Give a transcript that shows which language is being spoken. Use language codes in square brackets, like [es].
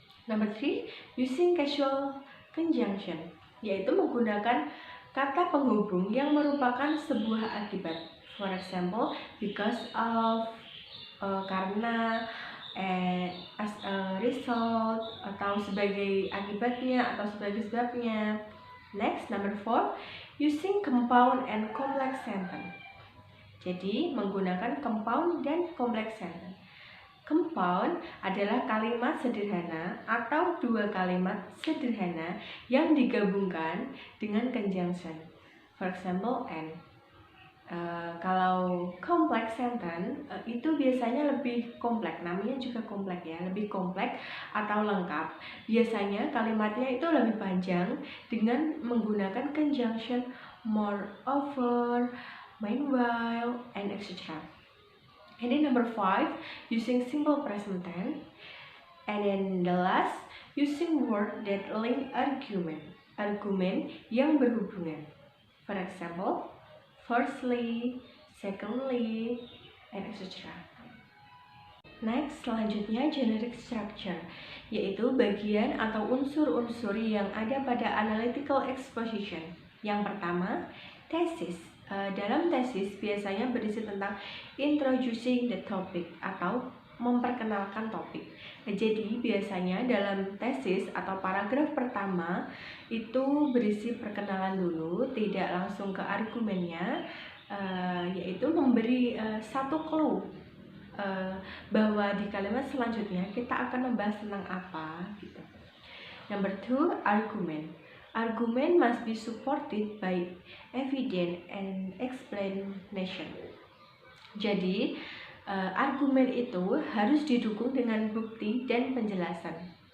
[en] Number 3, using causal conjunction, [id] yaitu menggunakan kata penghubung yang merupakan sebuah akibat. [en] For example, because of, [id] karena, [en] as a result, [id] atau sebagai akibatnya atau sebagai sebabnya. [en] Next, number 4, using compound and complex sentence. [id] Jadi menggunakan compound dan complex sentence. Compound adalah kalimat sederhana atau dua kalimat sederhana yang digabungkan dengan conjunction. [en] For example, and. [id] Kalau complex sentence itu biasanya lebih kompleks, namanya juga kompleks ya, lebih kompleks atau lengkap. Biasanya kalimatnya itu lebih panjang dengan menggunakan conjunction moreover, meanwhile, and etc. [en] And then number 5, using simple present tense. And then the last, using word that link argument. [id] Argumen yang berhubungan. [en] For example, firstly, secondly, and etc. [id] Next, selanjutnya generic structure, yaitu bagian atau unsur-unsur yang ada pada analytical exposition. Yang pertama, thesis. Dalam tesis biasanya berisi tentang [en] introducing the topic [id] atau memperkenalkan topik. Jadi biasanya dalam tesis atau paragraf pertama itu berisi perkenalan dulu, tidak langsung ke argumennya, yaitu memberi satu clue bahwa di kalimat selanjutnya kita akan membahas tentang apa gitu. [en] Number 2, argument. Argument must be supported by evidence and explanation. [id] Jadi argumen itu harus didukung dengan bukti dan penjelasan.